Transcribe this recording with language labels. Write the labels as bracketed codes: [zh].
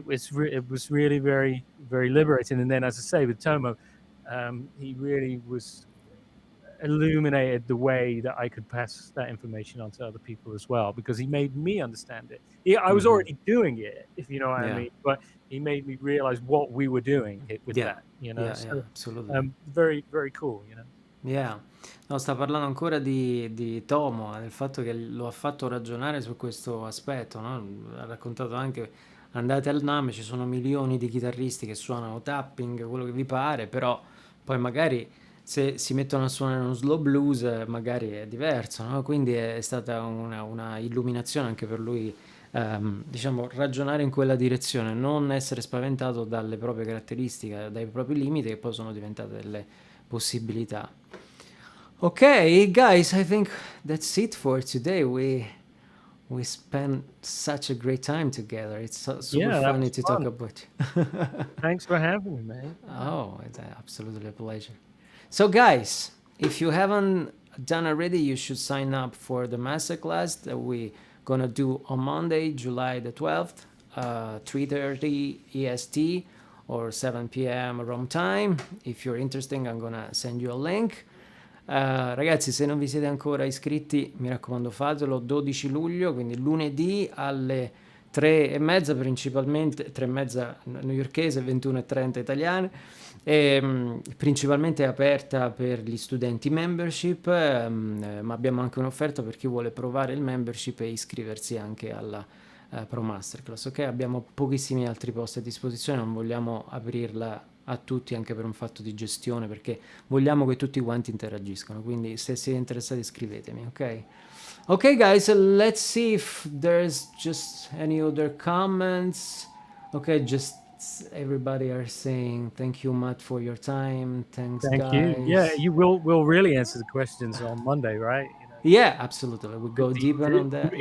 [en] It was really very, very liberating. And then, as I say, with Tomo, he really was illuminated the way that I could pass that information on to other people as well, because he made me understand it. I was already doing it, if you know what I mean, but he made me realize what we were doing with that, you know. So, absolutely. very, very cool, you know. Yeah. [it] No, sta parlando ancora di Tomo, del fatto che lo ha fatto ragionare su questo aspetto, no? Ha raccontato anche, andate al NAMM, ci sono milioni di chitarristi che suonano tapping, quello che vi pare, però poi magari se si mettono a suonare uno slow blues magari è diverso, no? Quindi è stata una illuminazione anche per lui, diciamo, ragionare in quella direzione, non essere spaventato dalle proprie caratteristiche, dai propri limiti, che poi sono diventate delle possibilità. [en] Okay, guys, I think that's it for today. We spent such a great time together. It's super funny to talk about. Thanks for having me, man. Oh, it's absolutely a pleasure. So, guys, if you haven't done already, you should sign up for the masterclass that we're gonna do on Monday, July the 12th, 3:30 EST or 7 p.m. Rome time. If you're interested, I'm gonna send you a link. [it] Ragazzi, se non vi siete ancora iscritti, mi raccomando, fatelo. 12 luglio, quindi lunedì alle 3:30, principalmente 3:30 newyorkese, 21:30 italiane, e principalmente è aperta per gli studenti membership, ma abbiamo anche un'offerta per chi vuole provare il membership e iscriversi anche alla Pro Masterclass. Ok, abbiamo pochissimi altri posti a disposizione, non vogliamo aprirla a tutti anche per un fatto di gestione, perché vogliamo che tutti quanti interagiscano, quindi se siete interessati iscrivetemi. [en] Ok guys, let's see if there's just any other comments. Okay, just everybody are saying thank you, Matt, for your time. Thank guys. You. Yeah, we'll really answer the questions on Monday, right? You know? Yeah, absolutely. We go deeper on that.